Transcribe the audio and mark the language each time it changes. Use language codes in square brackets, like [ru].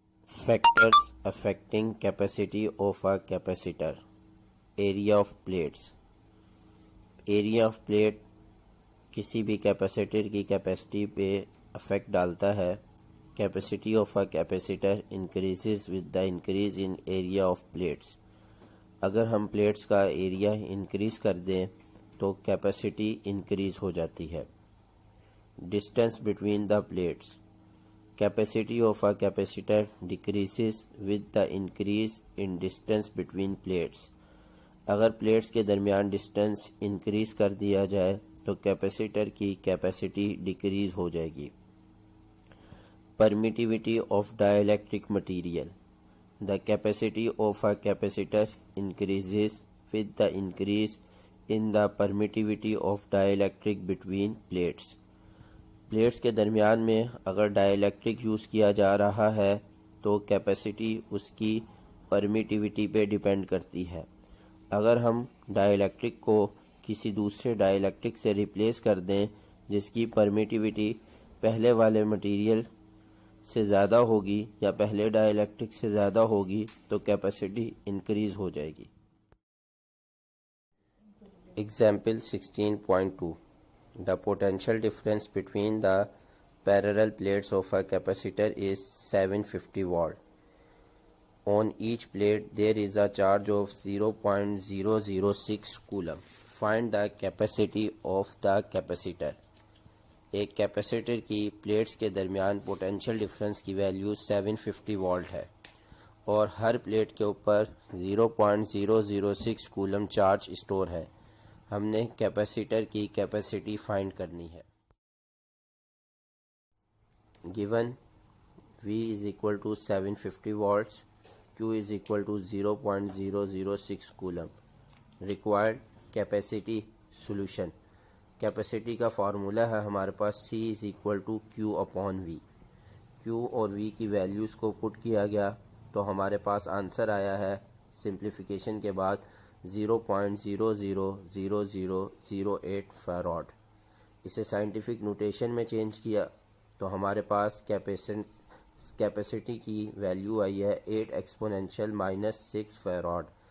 [en] Factors affecting capacity of a capacitor. Area of plates. [ur] Area of plate کسی بھی capacitor کی capacity پہ effect ڈالتا ہے. [en] Capacity of a capacitor increases with the increase in area of plates. [ur] اگر ہم plates کا area increase کر دیں تو کیپیسٹی انکریز ہو جاتی ہے. [en] Distance between the plates. Capacity of a capacitor decreases with the increase in distance between plates. [ur] اگر plates کے درمیان ڈسٹینس انکریز کر دیا جائے تو کیپیسیٹر کی کیپیسٹی ڈیکریز ہو جائے گی. [en] Permittivity of dielectric material. The capacity of a capacitor increases with the increase in the permittivity of dielectric between plates. [ur] Plates کے درمیان میں اگر ڈائی الیکٹرک یوز کیا جا رہا ہے تو کیپیسٹی اس کی پرمیٹیوٹی پہ ڈیپینڈ کرتی ہے. اگر ہم ڈائی الیکٹرک کو کسی دوسرے ڈائی الیکٹرک سے ریپلیس کر دیں جس کی پرمیٹیوٹی پہلے والے مٹیریل سے زیادہ ہوگی یا پہلے ڈائی الیکٹرک سے زیادہ ہوگی تو کیپیسٹی انکریز ہو جائے گی. [en] Example 16.2. The potential difference between the parallel plates of a capacitor is 750 watt. On each plate there is a charge of 0.006 coulomb. Find the capacity of the capacitor. [ur] ایک capacitor کی plates کے درمیان potential difference کی value 750 volt ہے اور ہر plate کے اوپر 0.006 Kollam charge store ہے. ہم نے کیپیسیٹر کی کیپیسٹی فائنڈ کرنی ہے. [en] Given V is equal to 750 volts, Q is equal to 0.006 coulomb. Required capacity solution. [ur] Capacity کا فارمولا ہے ہمارے پاس [en] C is equal to Q upon V. [ur] Q اور V کی ویلیوز کو پٹ کیا گیا تو ہمارے پاس آنسر آیا ہے سمپلیفیکیشن کے بعد 0.000008 فیراڈ. اسے سائنٹیفک نوٹیشن میں چینج کیا تو ہمارے پاس کیپیسٹی کی ویلیو آئی ہے 8 ایکسپونینشیل مائنس 6 فیراڈ.